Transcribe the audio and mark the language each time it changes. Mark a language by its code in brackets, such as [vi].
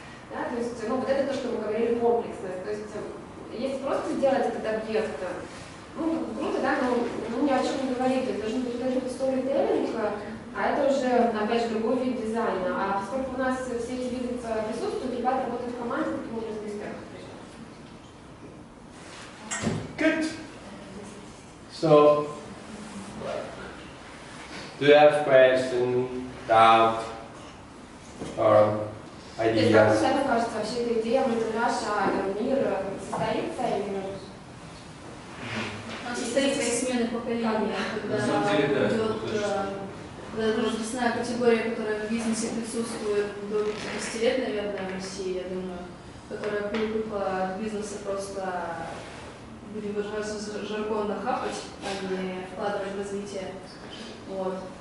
[ru] Да, то есть, вот это то, что мы говорили, комплексность. То есть, если просто сделать этот объект, круто, да, но ни о чем не говорит. То есть должен быть сторителлинг, а это уже, опять же, другой вид дизайна. А поскольку у нас все эти виды присутствуют, ребята работают в команде, таким образом, [en] Good. So, do you have questions, doubt, or ideas? [ru] Как вам кажется, вообще эта идея, наш мир состоится или... Он состоится из смены поколения, когда идет возрастная категория, которая в бизнесе присутствует до 50 лет, наверное, в России, я думаю, которая привыкла от бизнеса просто, будем выражаться жаргонно, хапать, а не вкладывать в развитие. Вот.